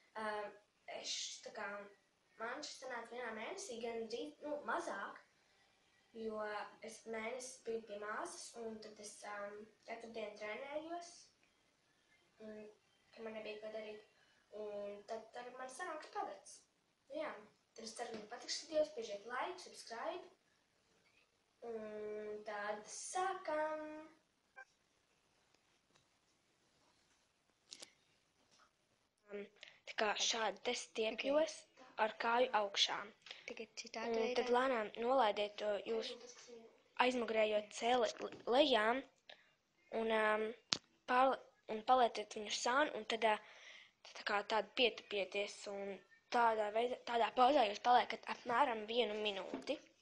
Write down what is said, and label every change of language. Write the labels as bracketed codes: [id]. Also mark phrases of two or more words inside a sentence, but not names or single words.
[lv] Man šis sanāca vienā mēnesī gandrīz, mazāk, jo es mēnesi biju pie māsas, un tad es katru dienu trenējos, ka man nebija ko darīt, un tad tagad man sanāk špagats. Jā, tad es ceru, ka jums patiks šis videos, piežiet like, subscribe. Un tad sākam! Tā kā šādi te stiepjos ar kāju augšā. Un tad lēnām nolaidiet jūsu aizmugurējo celi lejām un palieciet viņu sānu un tad tādu pietupieties un tādā pauzā jūs paliekat apmēram 1 minūti.